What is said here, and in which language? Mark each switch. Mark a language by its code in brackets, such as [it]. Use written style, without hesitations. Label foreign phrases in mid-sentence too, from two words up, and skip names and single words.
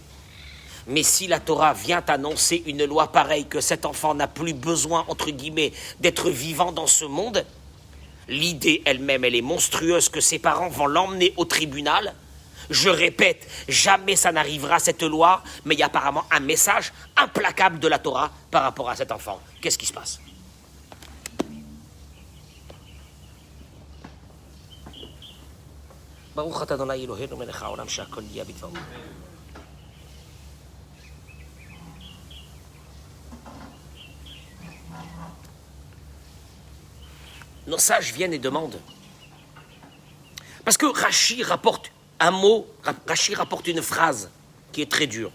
[fr] Mais si la Torah vient annoncer une loi pareille, que cet enfant n'a plus besoin, entre guillemets, d'être vivant dans ce monde, l'idée elle-même, elle est monstrueuse, que ses parents vont l'emmener au tribunal, Je répète, jamais ça n'arrivera, cette loi, mais il y a apparemment un message implacable de la Torah par rapport à cet enfant. Qu'est-ce qui se passe? [he] ברוך אתה אדוני אלוהינו מלך העולם שהכל נהיה בדברו. [fr] Nos sages viennent et demandent. Parce que Rashi rapporte un mot, Rashi rapporte une phrase qui est très dure.